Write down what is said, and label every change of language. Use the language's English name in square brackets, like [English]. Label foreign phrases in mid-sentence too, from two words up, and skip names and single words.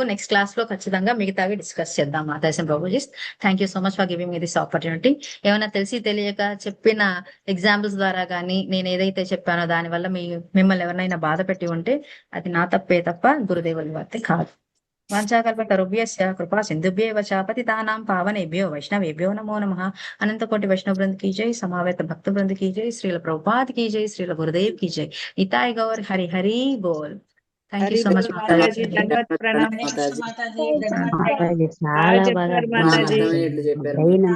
[English] next class [Telugu] లో ఖచ్చితంగా మిగతావి డిస్కస్ చేద్దాం మాతాజీ ప్రభుజీస్. [English] Thank you so much for giving me this opportunity. [Telugu] ఏమైనా తెలిసి తెలియక చెప్పిన ఎగ్జాంపుల్స్ ద్వారా కానీ నేను ఏదైతే చెప్పానో దాని వల్ల మిమ్మల్ని ఎవరినైనా బాధ పెట్టి ఉంటే అది నా తప్పే తప్ప గురుదేవుల వార్తే కాదు. [Sanskrit] వాంఛాకల్పతరుభ్యస్య కృపా సింధుభ్యేవ చ పతితానాం పావనేభ్యో వైష్ణవేభ్యో నమో నమః. అనంత కోటి వైష్ణవ బృంద [Hindi] की जय, समावेत भक्त वृंद की जय, श्रील प्रभुपाद की जय, श्रील गुरुदेव की जय. निताय गौर हरि हरि बोल. [English] Thank you so much మాతాజీ. [Telugu] దండవత్ ప్రణామం మాతాజీ మాతాజీ మాతాజీ చాలా బాగా చెప్పారు మాతాజీ. అర్థమయ్యేట్లు చెప్పారు. బ్రెయిన్